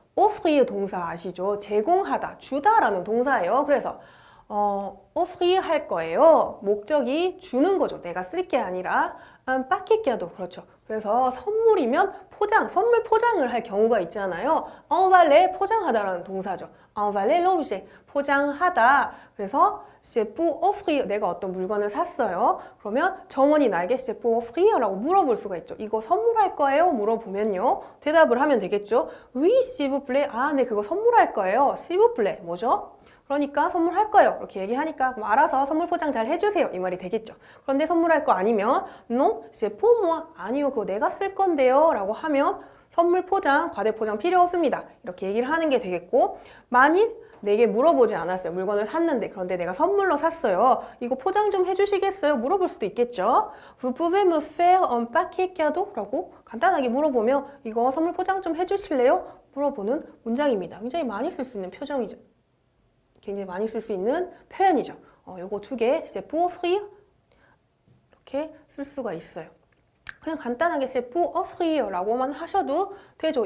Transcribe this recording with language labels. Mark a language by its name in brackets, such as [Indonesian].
[Korean] offrir 동사 아시죠? 제공하다, 주다라는 동사예요. 그래서 offrir 할 거예요. 목적이 주는 거죠. 내가 쓸 게 아니라 빠끼끼도 그렇죠. 그래서 선물이면 포장, 선물 포장을 할 경우가 있잖아요. envaler, 포장하다라는 동사죠. [French] envaler l'objet, [Korean] 포장하다. 그래서 [French] c'est pour offrir, [Korean] 내가 어떤 물건을 샀어요. 그러면 점원이 나에게 [French] c'est pour offrir [Korean] 라고 물어볼 수가 있죠. 이거 선물할 거예요? 물어보면요. 대답을 하면 되겠죠. [French] Oui, s'il vous plaît. [Korean] 네, 그거 선물할 거예요. [French] s'il vous plaît. [Korean] 뭐죠? 그러니까 선물할 거예요. 이렇게 얘기하니까 그럼 알아서 선물 포장 잘 해주세요. 이 말이 되겠죠. 그런데 선물할 거 아니면 [French] non, c'est pour moi. [Korean] 아니요, 그거 내가 쓸 건데요. 라고 하면 선물 포장, 과대 포장 필요 없습니다. 이렇게 얘기를 하는 게 되겠고 만일 내게 물어보지 않았어요. 물건을 샀는데 그런데 내가 선물로 샀어요. 이거 포장 좀 해주시겠어요? 물어볼 수도 있겠죠. [French] Vous pouvez me faire un paquet cadeau? [Korean] 라고 간단하게 물어보면 이거 선물 포장 좀 해주실래요? 물어보는 문장입니다. 굉장히 많이 쓸 수 있는 표정이죠. 굉장히 많이 쓸 수 있는 표현이죠. 요거 두 개, [French] c'est pour offrir [Korean] 이렇게 쓸 수가 있어요. 그냥 간단하게 [French] c'est pour offrir [Korean] 라고만 하셔도 되죠.